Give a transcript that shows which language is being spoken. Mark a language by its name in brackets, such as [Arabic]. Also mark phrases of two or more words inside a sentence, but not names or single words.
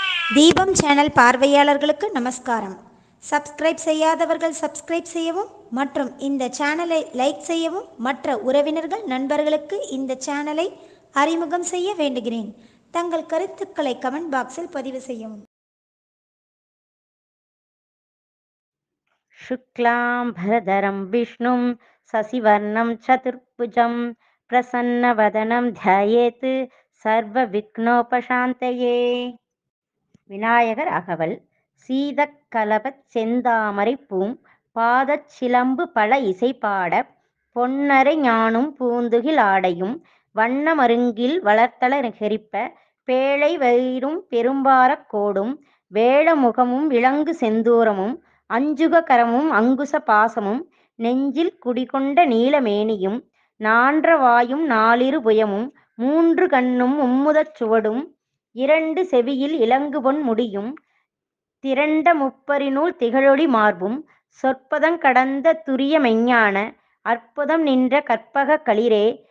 [Tamil] தீபம் சேனல் பார்வையாளர்களுக்கு நமஸ்காரம். சப்ஸ்கிரைப் செய்யாதவர்கள் சப்ஸ்கிரைப் செய்யவும் மற்றும் இந்த சேனலை லைக் செய்யவும் மற்ற உறவினர்கள் நண்பர்களுக்கு இந்த சேனலை அறிமுகம் செய்ய வேண்டுகிறேன். தங்கள் கருத்துக்களை கமெண்ட் பாக்ஸில் பதிவு செய்யவும். [Sanskrit] शुक्लां भरधरं विष्णुं शशिवर्णं चतुर्भुजं प्रसन्नवदनं ध्यायेत् सर्वविघ्नोपशान्तये. [Tamil] விநாயகர் அகவல். சீதக்கலபச் செந்தாமரைப்பூம் பாதச் சிலம்பு பல இசைபாட பொன்னரை ஞானும் பூந்துகில் ஆடையும் வண்ண மருங்கில் வளர்த்தல கெரிப்ப பேழை வயிறும் பெரும்பாரக் கோடும் வேழமுகமும் விளங்கு செந்தூரமும் அஞ்சுக கரமும் அங்குச பாசமும் நெஞ்சில் குடிகொண்ட நீலமேனியும் நான்ற வாயும் நாலிரு புயமும் மூன்று கண்ணும் மும்முதச் சுவடும் இரண்டு செவியில் இலங்குபொன் முடியும் திரண்ட முப்பரிநூல் திகழொளி மார்பும் சொற்பதங் கடந்த துரிய மெஞ்ஞான அற்புதம் நின்ற கற்பகக் களிறே